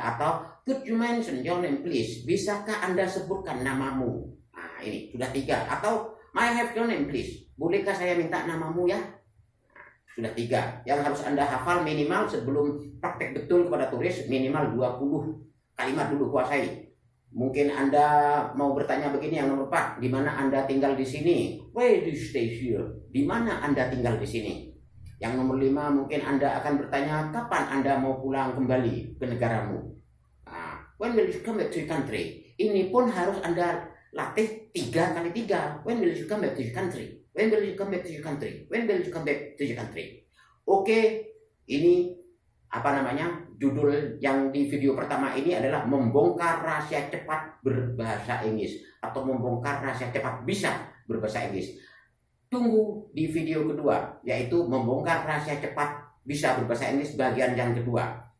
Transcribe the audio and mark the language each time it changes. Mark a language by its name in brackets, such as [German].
[Indonesian] Atau [English] could you mention your name please? [Indonesian] Bisakah Anda sebutkan namamu? Nah, ini sudah 3. Atau [English] may I have your name please? [Indonesian] Bolehkah saya minta namamu ya? Nah, sudah 3. Yang harus Anda hafal minimal sebelum praktek betul kepada turis, minimal 20 kalimat dulu kuasai. Mungkin Anda mau bertanya begini, yang nomor 4, di mana Anda tinggal di sini? [English] Where do you stay here? [Indonesian] Di mana Anda tinggal di sini? Yang nomor 5, mungkin Anda akan bertanya, kapan Anda mau pulang kembali ke negaramu? [English] When will you come back to your country? [Indonesian] Ini pun harus Anda latih 3 kali 3. [English] When will you come back to your country? When will you come back to your country? When will you come back to your country? [Indonesian] Oke, ini judul yang di video pertama ini adalah membongkar rahasia cepat berbahasa Inggris, atau membongkar rahasia cepat bisa berbahasa Inggris. Tunggu di video kedua, yaitu membongkar rahasia cepat bisa berbahasa Inggris bagian yang kedua.